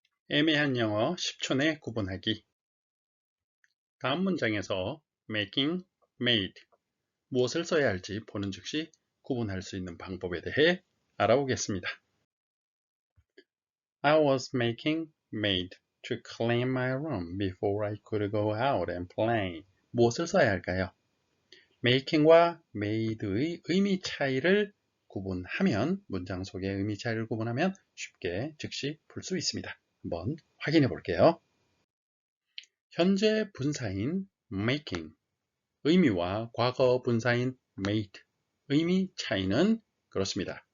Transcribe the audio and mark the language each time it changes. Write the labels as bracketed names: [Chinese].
[Korean] 애매한 영어 10초 내 구분하기. 다음 문장에서 making, made 무엇을 써야 할지 보는 즉시 구분할 수 있는 방법에 대해 알아보겠습니다. [English] I was making made to clean my room before I could go out and play. [Korean] 무엇을 써야 할까요? making과 made의 의미 차이를 구분하면, 문장 속의 의미 차이를 구분하면 쉽게 즉시 풀 수 있습니다. 한번 확인해 볼게요. 현재 분사인 making, 의미와 과거 분사인 made, 의미 차이는 그렇습니다.